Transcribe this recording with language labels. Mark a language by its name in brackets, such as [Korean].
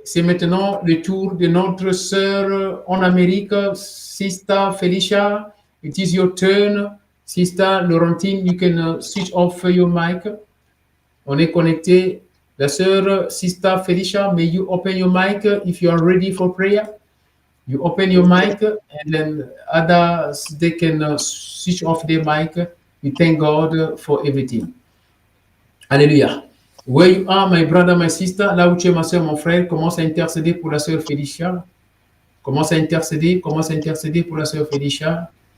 [French] C'est maintenant le tour de notre sœur en Amérique, Sister Felicia. [English] It is your turn. Sister Laurentine, you can switch off your mic. [French] On est connecté. [English] La sœur Sister Felicia, may you open your mic if you are ready for prayer. You open your mic and then others, they can switch off their mic. We thank God for everything. Alléluia. Where you are, my brother, my sister, [French] là où tu es, ma soeur, mon frère, commence à intercéder pour la sœur Felicia. Commence à intercéder pour la sœur Felicia.